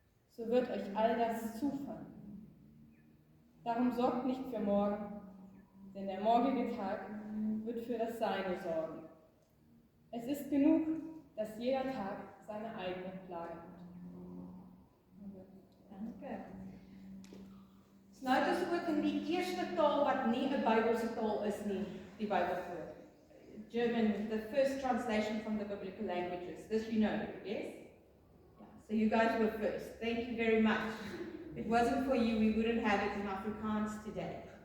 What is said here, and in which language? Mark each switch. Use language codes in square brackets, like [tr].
[de] So wird euch all das zufallen. Darum sorgt nicht für morgen, denn der morgige Tag wird für das Seine sorgen. Es ist genug, dass jeder Tag seine eigene Plage hat. Danke. [af] Nou het ons ook in die eerste taal wat nie 'n Bybelse taal is nie, die Bybel voor. [en] German, the first translation from the biblical languages. This you know, yes? Yeah. So you guys were first. Thank you very much. If it wasn't for you, we wouldn't have it in Afrikaans today.